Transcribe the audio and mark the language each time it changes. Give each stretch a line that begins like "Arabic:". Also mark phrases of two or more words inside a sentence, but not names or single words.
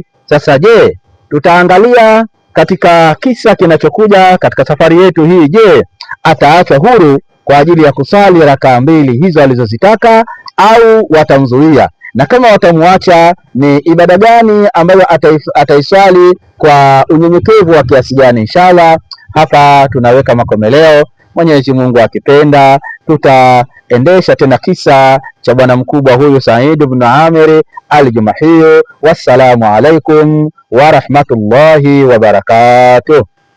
Swahili: Sasa je, tutaangalia katika kisa kinachokuja katika safari yetu hii, je, ataachwa huru kwa ajili ya kusali rakaa mbili hizo alizozitaka au watamzuia, na kama watamuacha ni ibada gani ambayo ataiswali kwa unyenyekevu wa kiasi gani? Inshallah hapa tunaweka makomeleo. Mwenyezi Mungu akipenda tutaendesha tena kisa cha bwana mkubwa huyu Said ibn Amir al-Jumahi.
Arabic: والسلام عليكم ورحمة الله وبركاته.